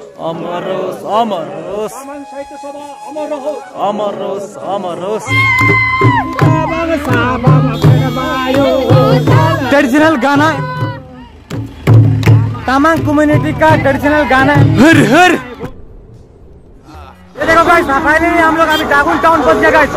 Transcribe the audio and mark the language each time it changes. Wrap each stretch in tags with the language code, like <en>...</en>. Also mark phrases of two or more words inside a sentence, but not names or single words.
<ne>अमर रोस, अमर रोस, तामाङ साहित्य सभा अमर रहोस्, अमर रोस, अमर रोस।</ne> <hi>ट्रेडिशनल गाना, तामांग कम्युनिटी का ट्रेडिशनल गाना हर हर। ये देखो गाइस, फाइनली हम लोग अभी जागुन टाउन पहुंच गए गाइस।</hi>